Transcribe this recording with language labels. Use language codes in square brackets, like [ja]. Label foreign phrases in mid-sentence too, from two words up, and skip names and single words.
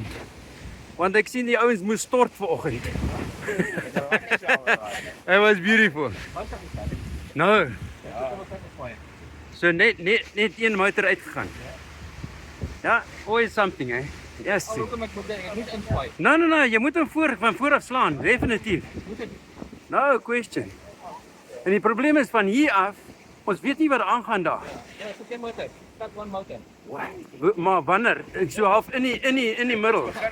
[af] Want ek sien die ouens moes stort vanoggend. [en] It was beautiful. No. [af] So net een motor uitgegaan. Ja, [en] always something, hè. Yes. No, [af] jy moet hom van voor af slaan, definitief. [en] No question. [af] En die probleem is van hier af, Ons weet nie wat aangaan daar. [en] Yeah, it's okay motor. Start one motor. [af] Maar wanneer? Ek so half in die middel.